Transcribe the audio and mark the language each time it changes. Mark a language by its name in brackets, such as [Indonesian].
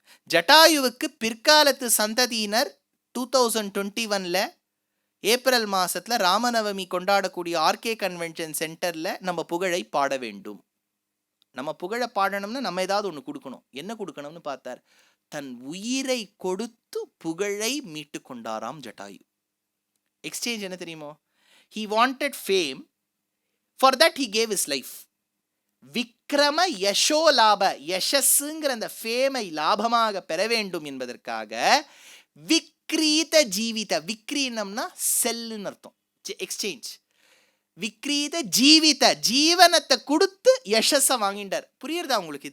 [Tamil] ஜட்டாயுவுக்கு பிற்காலத்து சந்ததியினர் 2021 ஏப்ரல் மாசத்துல ராமநவமி கொண்டாடக்கூடிய ஆர்கே கன்வென்ஷன் சென்டர்ல நம்ம புகழை பாட வேண்டும். நம்ம புகழை பாடணும்னா நம்ம ஏதாவது ஒன்று கொடுக்கணும். என்ன கொடுக்கணும்னு பார்த்தார். தன் உயிரை கொடுத்து புகழை மீட்டு கொண்டாராம் ஜட்டாயு. எக்ஸ்சேஞ்ச் என்ன தெரியுமோ? [English] he wanted fame, for that he gave his life. [Sanskrit] Vikrama யசோலாப, [Tamil] யசஸ்ங்கிற அந்த ஃபேமை லாபமாக பெற வேண்டும் என்பதற்காக விக்ரீத ஜீவித, விக்ரீனம்னா செல்லுன்னு அர்த்தம், எக்ஸ்சேஞ்ச். [Sanskrit] விக்ரீத ஜீவித, [Tamil] ஜீவனத்தை கொடுத்து யசஸை வாங்கிட்டார். புரியுறதா உங்களுக்கு?